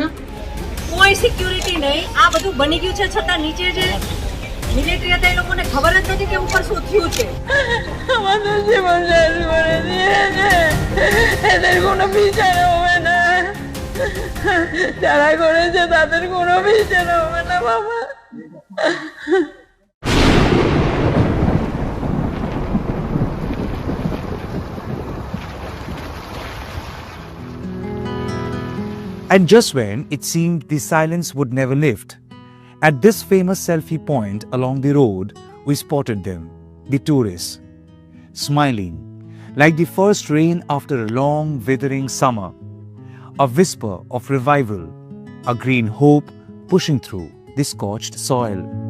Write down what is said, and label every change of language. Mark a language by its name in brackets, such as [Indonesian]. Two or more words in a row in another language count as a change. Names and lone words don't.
[Gujarati] કોઈ સિક્યુરિટી નહીં, આ બધું બની ગયું છે છતાં નીચે જે મિલિટરી હતા એ લોકોને ખબર જ નથી કે ઉપર શું થયું છે। [Bangla] আমাদের জীবন শেষ করে দিয়েছে, এদের কোনো বিচার হবে না, যারা করেছে তাদের কোনো বিচার হবে না বাবা। [English] And just when it seemed the silence would never lift, at this famous selfie point along the road, we spotted them, the tourists, smiling like the first rain after a long withering summer, a whisper of revival, a green hope pushing through the scorched soil.